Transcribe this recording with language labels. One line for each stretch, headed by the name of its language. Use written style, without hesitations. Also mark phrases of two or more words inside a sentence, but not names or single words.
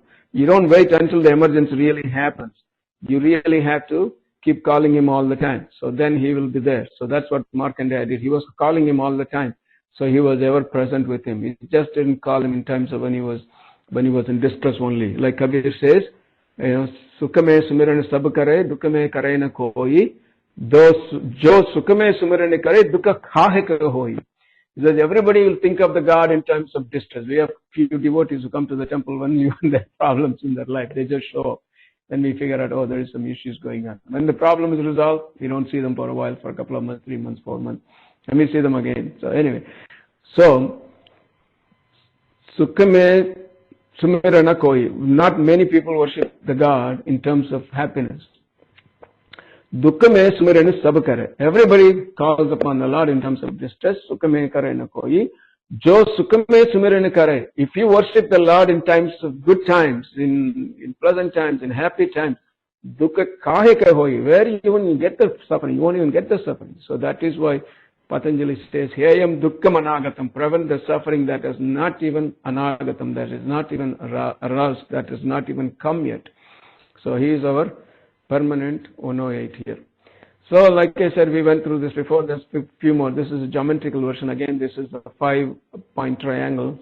English: You don't wait until the emergency really happens. You really have to keep calling him all the time. So then he will be there. So that's what Markandeya did. He was calling him all the time. So he was ever present with him. He just didn't call him in times of when he was in distress only. Like Kabir says,
Hindi: सुख में सुमिरन सब करे, दुख में करे न कोई. जो सुख में सुमिरन करे दुख काहे करे होई.
English: Because everybody will think of the God in terms of distress. We have few devotees who come to the temple when you have problems in their life. They just show up. Then we figure out, there is some issues going on. When the problem is resolved, we don't see them for a while, for a couple of months, 3 months, 4 months. And we see them again. So anyway. So,
Hindi: सुख में सुमिरन कोई.
English: Not many people worship the God in terms of happiness.
Hindi: दुख में सुमिरन सब करे.
English: Everybody calls upon the Lord in terms of distress.
Hindi: सुख में करे न कोई. जो सुख में सुमिरन करे.
English: If you worship the Lord in times of good times, in pleasant times, in happy times,
Hindi: दुख काहे करे होई.
English: Where you won't get the suffering. You won't even get the suffering. So that is why Patanjali says,
Sanskrit: हेयं दुःखम् अनागतम्.
English: Prevent the suffering that is not even anagatam, that is not even aroused, that is not even come yet. So he is our permanent 108 here. So like I said, we went through this before. There's a few more. This is a geometrical version. Again, this is a 5-point triangle.